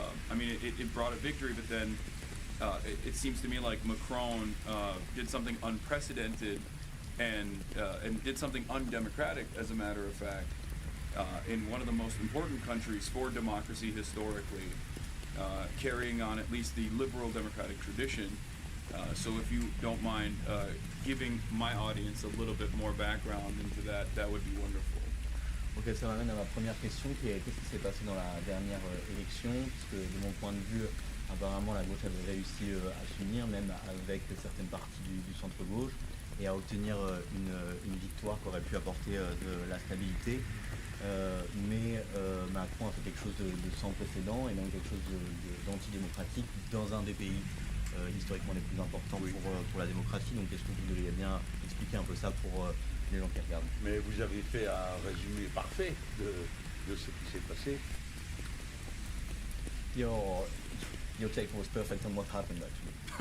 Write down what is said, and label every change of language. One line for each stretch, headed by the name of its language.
English: It brought a victory, but then it seems to me like Macron did something unprecedented and did something undemocratic, as a matter of fact, in one of the most important countries for democracy historically, carrying on at least the liberal democratic tradition. So if you don't mind giving my audience a little bit more background into that, that would be wonderful.
French: Ok, ça m'amène à ma première question qui est qu'est-ce qui s'est passé dans la dernière élection, parce que de mon point de vue, apparemment la gauche avait réussi à s'unir, même avec certaines parties du centre-gauche, et à obtenir une victoire qui aurait pu apporter de la stabilité. Mais Macron a fait quelque chose de sans précédent et donc quelque chose d'antidémocratique dans un des pays historiquement les plus importants pour la démocratie. Donc est-ce que vous devriez bien expliquer un peu ça pour les gens qui regardent? Mais vous avez fait un résumé parfait de ce qui s'est passé.
English: Your take was perfect on what happened actually.